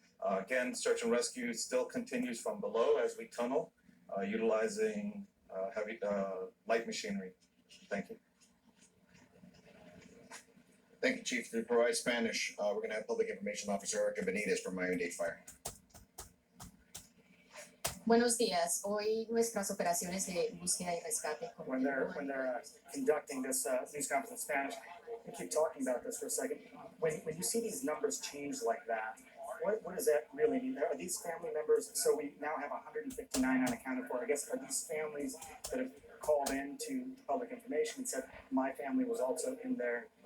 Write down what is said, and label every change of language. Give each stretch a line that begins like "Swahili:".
English: Again, search and rescue still continues from below as we tunnel, utilizing heavy light machinery. Thank you. Thank you, Chief. To provide Spanish, we're gonna have Public Information Officer Erica Benitez from Miami-Dade Fire.
Spanish: Buenos días. Hoy nuestras operaciones de búsqueda y rescate
English: When they're conducting this news conference in Spanish, we keep talking about this for a second. When you see these numbers change like that, what does that really mean? Are these family members? So we now have 159 unaccounted for. I guess are these families that have called in to public information and said my family was also in there?